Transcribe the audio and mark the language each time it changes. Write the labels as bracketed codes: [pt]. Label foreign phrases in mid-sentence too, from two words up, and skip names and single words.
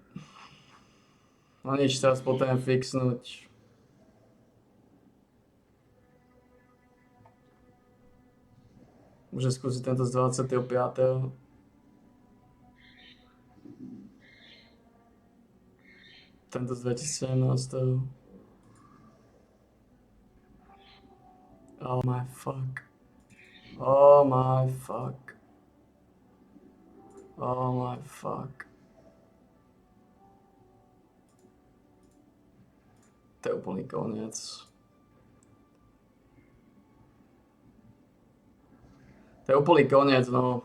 [sk] No nič, teraz potrebujem fixnúť. Môžem skúsiť tento z 25. Tento z 2017. [en] Oh my fuck. Oh my fuck. Oh my fuck. [sk] To je úplný koniec. To je úplný koniec, no.